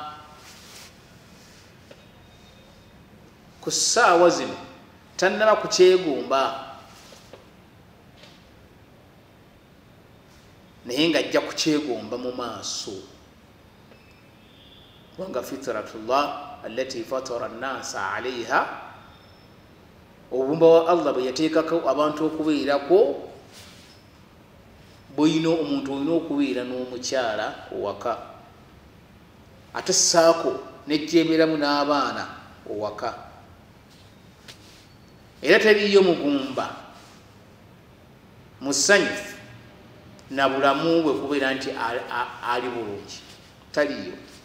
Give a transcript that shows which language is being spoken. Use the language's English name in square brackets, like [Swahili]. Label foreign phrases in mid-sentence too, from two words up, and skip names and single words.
[Ganda] Ku ssaawa zino tannaba kukyegomba, naye ng'ajja kukyegomba mu maaso. Kubanga [Arabic] فطرة الله التي فطر الناس عليها, [Ganda] obumba wa Allah bwe yateekako abantu okubeerako, bw'olina omuntu olina okubeera n'omukyala owaka, ate ssaako n'ejjeemeramu n'abaana owaka. Era teriyo mugumba musanyufu na bulamu bwe kubeera nti ali bulungi, taliyo.